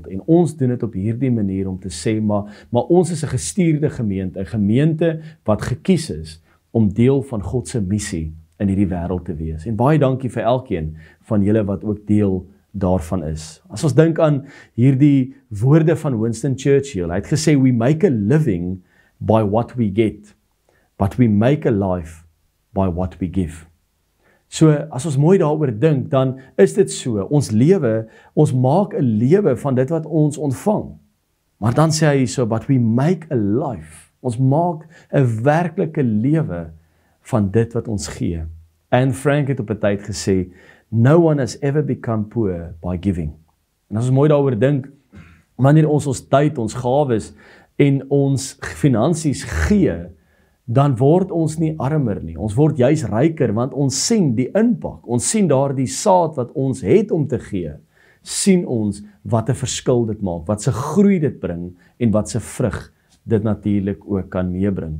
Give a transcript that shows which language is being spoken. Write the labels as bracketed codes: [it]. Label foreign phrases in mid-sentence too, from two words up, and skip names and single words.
[af] En ons doen dit op hierdie manier om te sê, maar ons is 'n gestuurde gemeente, 'n gemeente wat gekies is om deel van God se missie in hierdie wêreld te wees. En baie dankie vir elkeen van julle wat ook deel daarvan is. As ons dink aan hierdie woorde van Winston Churchill, hy het gesê, [en] we make a living by what we get, but we make a life by what we give. [af] So, as ons mooi daaroor dink, dan is dit so, ons maak 'n lewe van dit wat ons ontvang. Maar dan sê hy so, [en] but we make a life. [af] Ons maak 'n werklike lewe van dit wat ons gee. Anne Frank het op 'n tyd gesê, [en] no one has ever become poor by giving. [af] En as ons mooi daaroor dink, wanneer ons tyd, ons gawes en ons finansies gee, dan word ons nie armer nie. Ons word juis ryker, want ons sien die impak. Ons sien daardie saad wat ons het om te gee. Sien ons wat 'n verskil dit maak, wat se groei dit bring en wat se vrug dit natuurlik ook kan meebring.